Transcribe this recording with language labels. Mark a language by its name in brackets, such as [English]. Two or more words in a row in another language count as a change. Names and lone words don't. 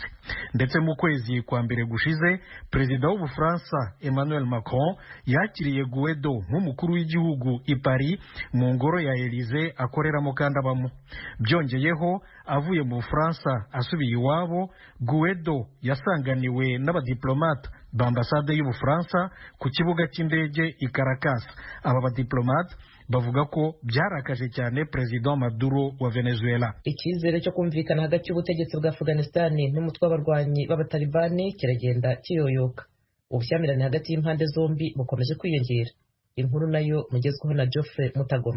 [Kinyarwanda] Ndetse mu kwezi kwa mbere gushize, Perezida w'Ubufaransa Emmanuel Macron yakiriye Guaido nk'umukuru w'igihugu i Paris mu ngoro ya Elysée akoreramo kandi abamo. Byongeyeho, avuye mu Bufaransa asubiye iwabo, Guaido yasanganiwe n'abadiplomate b'ambasade y'Ubufaransa ku kibuga cy'indege i Caracas. Aba badiplomate bavuga ko byarakaje cyane Perezida Maduro wa Venezuela. Icyizere cyo kumvikana hagati y'ubutegetsi bwa Afghanistan n'umutwe w'abarwanyi b'abatalibani kiragenda kiyoyoka. Ubushyamirane hagati y'impande zombi bukomeje kwiyongera. Inkuru nayo mugezweho na Geoffrey Mutagoma.